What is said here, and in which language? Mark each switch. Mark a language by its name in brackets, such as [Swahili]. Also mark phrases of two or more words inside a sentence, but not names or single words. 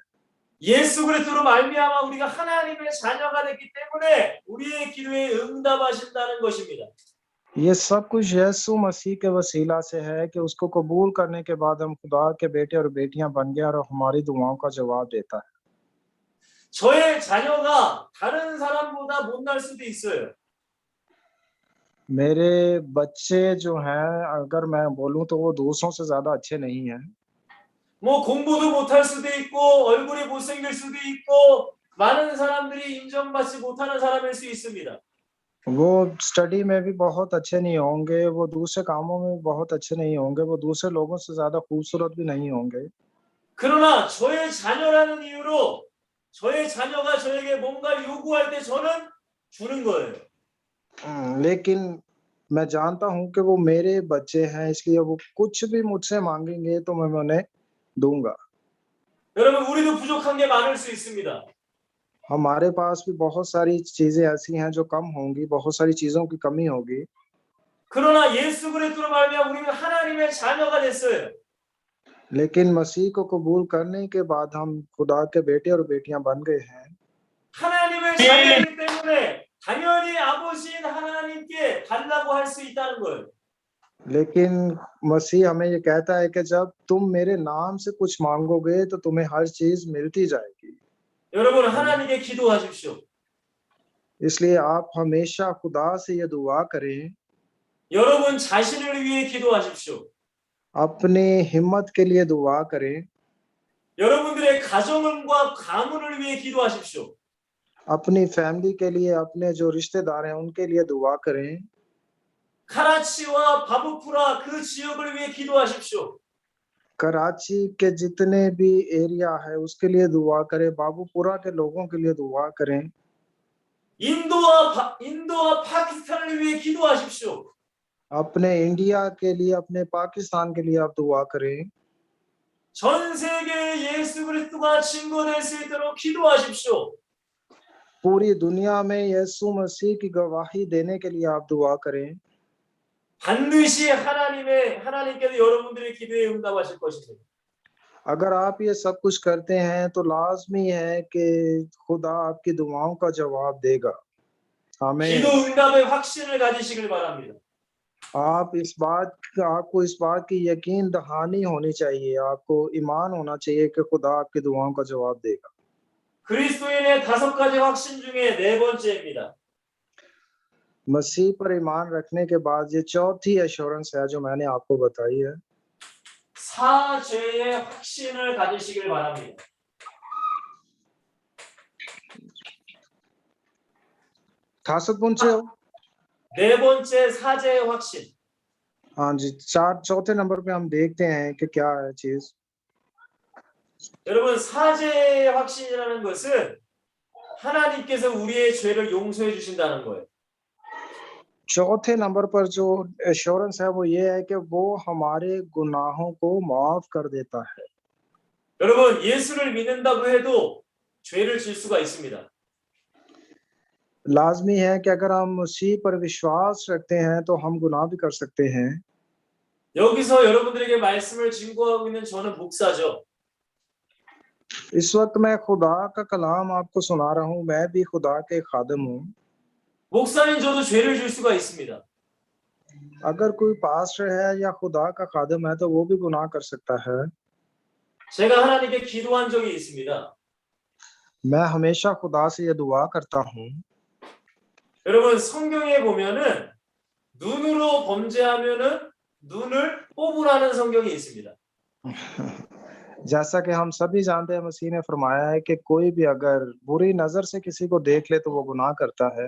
[Korean] 예수 그리스도로 말미암아 우리가 하나님의 자녀가 됐기 때문에 우리의 기도에 응답하신다는 것입니다. [Urdu] یہ سب کچھ یسوع مسیح کے وسیلہ سے ہے کہ اس کو قبول کرنے کے بعد ہم خدا کے بیٹے اور بیٹیاں بن گئے اور ہماری دعاؤں کا جواب دیتا ہے. [Korean] 저의 자녀가 다른 사람보다 못날 수도 있어요. [Urdu] میرے بچے جو ہیں اگر میں بولوں تو وہ دوسروں سے زیادہ اچھے نہیں ہیں. [Korean] 뭐 공부도 못할 수도 있고 얼굴이 못생길 수도 있고 많은 사람들이 인정받지 못하는 사람일 수 있습니다. [Urdu] وہ اسٹڈی میں بھی بہت اچھے نہیں ہوں گے، وہ دوسرے کاموں میں بھی بہت اچھے نہیں ہوں گے، وہ دوسرے لوگوں سے زیادہ خوبصورت بھی نہیں ہوں گے. [Korean] 그러나 저의 자녀라는 이유로 저의 자녀가 저에게 뭔가 요구할 때 저는 주는 거예요. [Urdu] لیکن میں جانتا ہوں کہ وہ میرے بچے ہیں اس لیے وہ کچھ بھی مجھ سے مانگیں گے تو میں انہیں دوں گا. [Korean] 여러분, 우리도 부족한 게 많을 수 있습니다. [Urdu] ہمارے پاس بھی بہت ساری چیزیں ایسی ہیں جو کم ہوں گی، بہت ساری چیزوں کی کمی ہوگی. [Korean] 그러나 예수 그리스도로 말미암아 우리는 하나님의 자녀가 됐어요. [Urdu] لیکن مسیح کو قبول کرنے کے بعد ہم خدا کے بیٹے اور بیٹیاں بن گئے ہیں. [Korean] 하나님의 자녀이기 때문에 당연히 아버지인 하나님께 달라고 할 수 있다는 거예요. [Urdu] لیکن مسیح ہمیں یہ کہتا ہے کہ جب تم میرے نام سے کچھ مانگو گے تو تمہیں ہر چیز ملتی جائے گی. [Korean] 여러분, 하나님께 기도하십시오. [Urdu] اس لیے آپ ہمیشہ خدا سے یہ دعا کریں. [Korean] 여러분 자신을 위해 기도하십시오. [Urdu] اپنے ہمت کے لیے دعا کریں. [Korean] 여러분들의 가정과 가문을 위해 기도하십시오. [Urdu] اپنی فیملی کے لیے، اپنے جو رشتہ دار ہیں ان کے لیے دعا کریں. [Korean] 카라치와 바부푸라 그 지역을 위해 기도하십시오. [Urdu] کراچی کے جتنے بھی ایریا ہے اس کے لیے دعا کریں، بابوپورا کے لوگوں کے لیے دعا کریں. [Korean] 인도와 파키스탄을 위해 기도하십시오. [Urdu] اپنے انڈیا کے لیے، اپنے پاکستان کے لیے آپ دعا کریں. [Korean] 전 세계에 예수 그리스도가 증거될 수 있도록 기도하십시오. [Urdu] پوری دنیا میں یسوع مسیح کی گواہی دینے کے لیے آپ دعا کریں. [Korean] 반드시 하나님께서 여러분들의 기도에 응답하실 것입니다. [Urdu] اگر آپ یہ سب کچھ کرتے ہیں تو لازمی ہے کہ خدا آپ کی دعاؤں کا جواب دے گا. आमीन। [Korean] 기도 응답의 확신을 가지시길 바랍니다. [Urdu] آپ کو اس بات کی یقین دہانی ہونی چاہیے، آپ کو ایمان ہونا چاہیے کہ خدا آپ کی دعاؤں کا جواب دے گا. [Korean] 그리스도인의 5가지 확신 중에 4번째입니다. [Urdu] مسیح پر ایمان رکھنے کے بعد یہ چوتھی ایشورنس ہے جو میں نے آپ کو بتائی ہے. [Korean] 사죄의 확신을 가지시길 바랍니다. 다섯 번째, 4번째 사죄의 확신. [Urdu] ہاں جی، چوتھے نمبر پہ ہم دیکھتے ہیں کہ کیا ہے چیز. [Korean] 여러분, 사죄의 확신이라는 것은 하나님께서 우리의 죄를 용서해 주신다는 거예요. [Urdu] چوتھے نمبر پر جو ایشورنس ہے وہ یہ ہے کہ وہ ہمارے گناہوں کو معاف کر دیتا ہے. [Korean] 여러분, 예수를 믿는다고 해도 죄를 질 수가 있습니다. [Urdu] لازمی ہے کہ اگر ہم مسیح پر وشواس رکھتے ہیں تو ہم گناہ بھی کر سکتے ہیں. [Korean] 여기서 여러분들에게 말씀을 증거하고 있는 저는 목사죠. [Urdu] اس وقت میں خدا کا کلام آپ کو سنا رہا ہوں، میں بھی خدا کے خادم ہوں. [Korean] 목사인 저도 죄를 질 수가 있습니다. [Urdu] اگر کوئی پاسٹر ہے یا خدا کا خادم ہے تو وہ بھی گناہ کر سکتا ہے. [Korean] 제가 하나님께 기도한 적이 있습니다. [Urdu] میں ہمیشہ خدا سے یہ دعا کرتا ہوں. [Korean] 여러분, 성경에 보면은 눈으로 범죄하면은 눈을 뽑으라는 성경이 있습니다. [Urdu] جیسا کہ ہم سبھی جانتے ہیں، مسیح نے فرمایا ہے کہ کوئی بھی اگر بری نظر سے کسی کو دیکھ لے تو وہ گناہ کرتا ہے.